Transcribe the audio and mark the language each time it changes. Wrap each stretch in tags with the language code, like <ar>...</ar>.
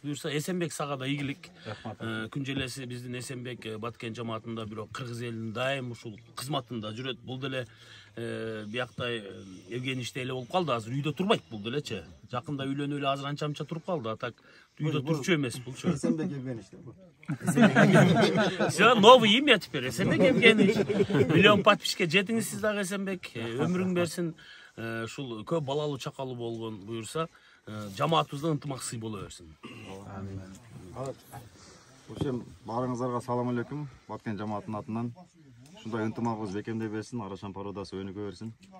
<ky>Буюрса Эсенбек сага да ийгилик. Күн желеси биздин Эсенбек Баткен жамаатында бирок кыргыз элинин дайым ушул кызматында жүрөт. Бул деле бияктай Евгений иште эле болуп калды, азыр үйдө турбайт бул делечи. Жакында үйлөнүп эле азыр анча-мынча туруп калды. А так үйдө турчу эмес булчу. Эсенбек Евгений иште бул.</ky> <ru>Все, новое имя теперь, Эсенбек Евгеньевич.</ru> <ky>Миллион подписчикке жетиңиз сиз дагы, Эсенбек. Өмүрүң берсин. Ушул көп балалуу чакалуу болгон буюрса, жамаатыбызда ынтымак сый боло берсин. Ошем баарыңыздарга салам алейкум. Баткен жамаатынын атынан ушундай ынтымагыбыз бекемдей берсин, Арашан породасы өнүгө берсин.</ky>